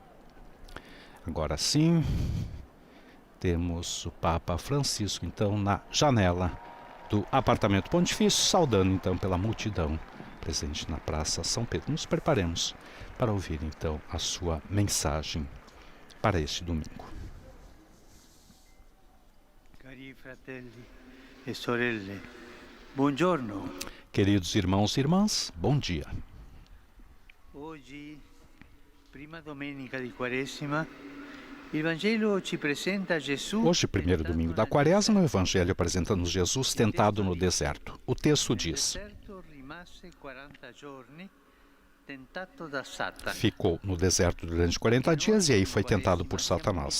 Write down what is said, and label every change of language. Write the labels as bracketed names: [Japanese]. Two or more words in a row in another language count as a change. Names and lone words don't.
[Portuguese] Agora sim, temos o Papa Francisco, então, na janela do apartamento pontifício, saudando, então, pela multidão presente na Praça São Pedro. Nos preparemos para ouvir, então, a sua mensagem para este domingo. [Italian] Cari fratelli e sorelle, buongiorno. [Portuguese] Queridos irmãos e irmãs, bom dia. Hoje, [Italian] prima domenica di Quaresima, [Portuguese] Hoje, primeiro domingo da Quaresma, o Evangelho apresenta-nos Jesus tentado no deserto. O texto diz: ficou no deserto durante 40 dias e aí foi tentado por Satanás.